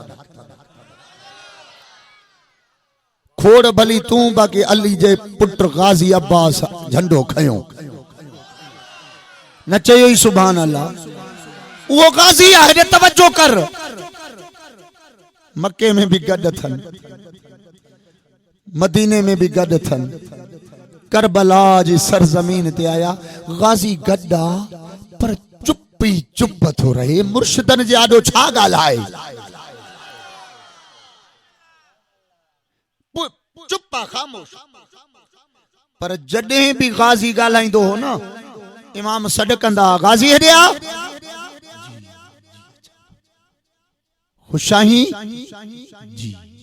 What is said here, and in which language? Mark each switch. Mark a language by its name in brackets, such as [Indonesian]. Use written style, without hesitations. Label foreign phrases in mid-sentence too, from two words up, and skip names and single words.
[Sindhi] खोड़ भली तूं, बाक़ी अली जे पुट गाज़ी अब्बास झंडो खयो न चयो [Arabic] سبحان الله. [Sindhi] वो गाज़ी आहे, तवज्जो कर। मक्के में भी गड थन, मदीने में भी गड थन, करबला जी सरजमीन ते आया गाज़ी गड्डा, पर चुप ही चुप थो रहे। मुर्शिदन जे आॾो छा ॻाल्हाए, चुप खामोश। पर जॾहिं भी गाज़ी ॻाल्हाईंदो हो न, इमाम सॾ कंदा, गाज़ी हेॾे आ, खुशाही जी।